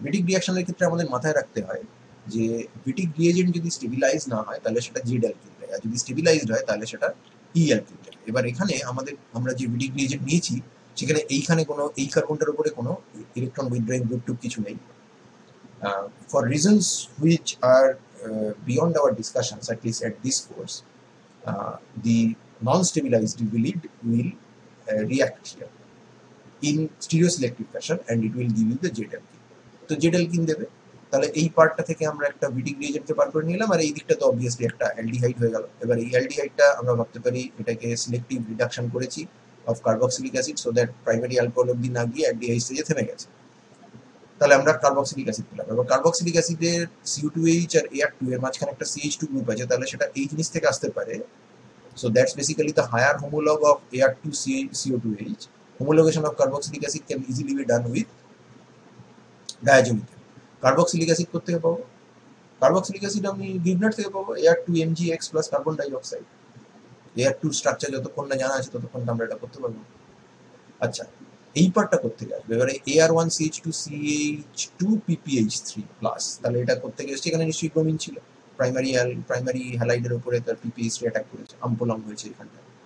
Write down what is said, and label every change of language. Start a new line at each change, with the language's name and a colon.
Bangla: Wittig reactionের ক্ষেত্রে আমাদের মাথায় রাখতে হয় যে Wittig reagent যদি স্টেবিলাইজ না হয় তাহলে সেটা Z alkene দেয়, আর যদি স্টেবিলাইজড হয় তাহলে সেটা E alkene দেয়। এবার এখানে আমরা যে Wittig reagent নিয়েছি সেখানে এইখানে কোনো এই কার্বনটার উপরে কোনো ইলেকট্রন উইথড্রয়িং গ্রুপ টুপ কিছু নেই।
English: For reasons which are beyond our discussions, at least at this course, the non-stabilized will react here in stereoselective fashion and it will give you the Z alkene.
Bangla: তো Z alkene দেবে, তাহলে এই পার্টটা থেকে আমরা একটা Wittig reagentকে বার করে নিলাম, আর এই দিকটা তো অবভিয়াসলি একটা অ্যালডিহাইড হয়ে গেল। এবার এই অ্যালডিহাইডটা আমরা ভাবতে পারি এটাকে সিলেক্টিভ রিডাকশন করেছি of carboxylic acid so that primary alcohol অবধি না গিয়ে অ্যালডিহাইড স্টেজে থেমে গেছে। তাহলে আমরা কার্বক্সিলিক অ্যাসিড পেলাম। এবার কার্বক্সিলিক অ্যাসিডের CO2H আর Ar2 এর মাঝখানে একটা CH2 গ্রুপ আছে, তাহলে সেটা এই জিনিস থেকে আসতে পারে।
English: So that's basically the higher homologue of Ar2 CO2H. Homologation of carboxylic acid can easily be done with diazomethane.
Bangla: Carboxylic acid কোথা থেকে পাবো? কার্বক্সিলিক অ্যাসিড আমি গ্রিগনার থেকে পাবো, Ar2MgX plus carbon dioxide. Ar2 structure যতক্ষণ না জানা আছে ততক্ষণ আমরা এটা করতে পারবো। আচ্ছা, এই পার্টটা করতে আসবে এবারে Ar1CH2CH2 PPH3 প্লাস, তাহলে এটা করতে গেছে এখানে নিশ্চয়ই ব্রোমিন ছিল, প্রাইমারি হ্যালাইডের উপরে তার PPH3 অ্যাটাক করেছে, আমপোলাম হয়েছে এখানটা।